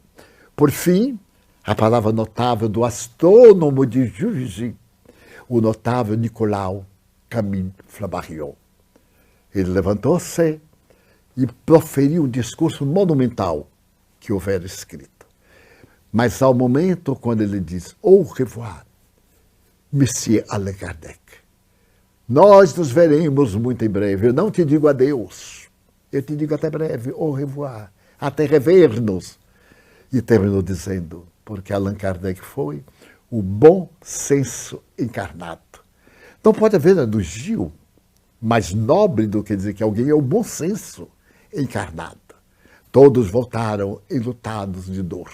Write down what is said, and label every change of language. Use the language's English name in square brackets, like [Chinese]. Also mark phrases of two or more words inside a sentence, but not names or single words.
[Portuguese] Por fim, a palavra notável do astrônomo de Juvisy, o notável Nicolau Camille Flammarion. Ele levantou-se e proferiu um discurso monumental que houvera escrito. Mas ao momento quando ele diz [French] au revoir, [Portuguese] Monsieur Allan Kardec, nós nos veremos muito em breve. Eu não te digo adeus, eu te digo até breve, [French] au revoir, [Portuguese] até rever-nos. E terminou dizendo, porque Allan Kardec foi o bom senso encarnado. Não pode haver elogio mais nobre do que dizer que alguém é o bom senso encarnado. Todos voltaram enlutados de dor.